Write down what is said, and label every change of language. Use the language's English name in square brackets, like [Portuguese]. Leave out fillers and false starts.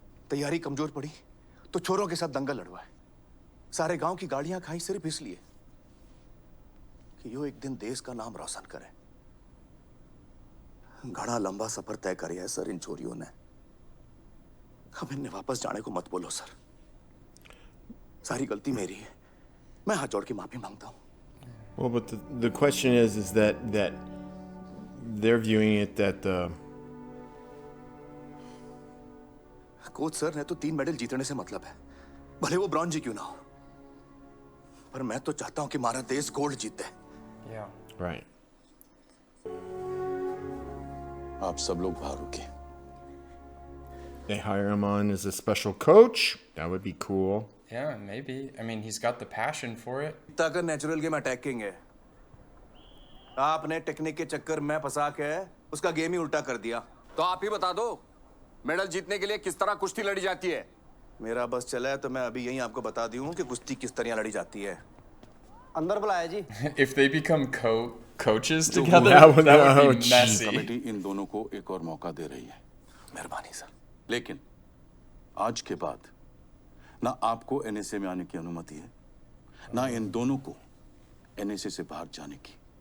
[Hindi] तैयारी कमजोर पड़ी तो छोरों के साथ दंगल लड़वाए. सारे गांव की गाड़ियां खाई सिर्फ इसलिए कि यो एक दिन देश का नाम रोशन करे. घना लंबा सफर तय कर है सर इन चोरियों ने. अब इन्हें वापस जाने को मत बोलो सर. सारी गलती मेरी है. मैं हाथ जोड़ के माफी मांगता हूँ. [English] Well, but the question is that they're viewing it that [Hindi] coach sir ने तो 3 मेडल जीतने से मतलब है, भले वो ब्रॉन्ज ही क्यों ना हो. पर मैं तो चाहता हूँ कि हमारा देश गोल्ड जीते. [English] Yeah. right. [Hindi] आप सब लोग बाहर रुकिए. [English] They hire him on as a special coach. That would be cool. Yeah, maybe. I mean, he's got the passion for it. [Hindi] ताकत नेचुरल गेम अटैकिंग है. आपने टेक्निक के चक्कर में फंसा के उसका गेम ही उल्टा कर दिया. तो आप ही बता दो, मेडल जीतने के लिए किस तरह कुश्ती लड़ी जाती है? मेरा बस चला है तो मैं अभी यही आपको बता दी हूँ कि कुश्ती किस तरह लड़ी जाती है. अंदर बुलाया जी. [English] If they become coaches together, That would- that would oh, be jeez. messy. [Hindi] Committee इन दोनों को एक और मौका दे रही है. मेहरबानी सर. लेकिन आज के बाद ना आपको एनएसए में आने की अनुमति है, ना इन दोनों को एनएसए से बाहर जाने की.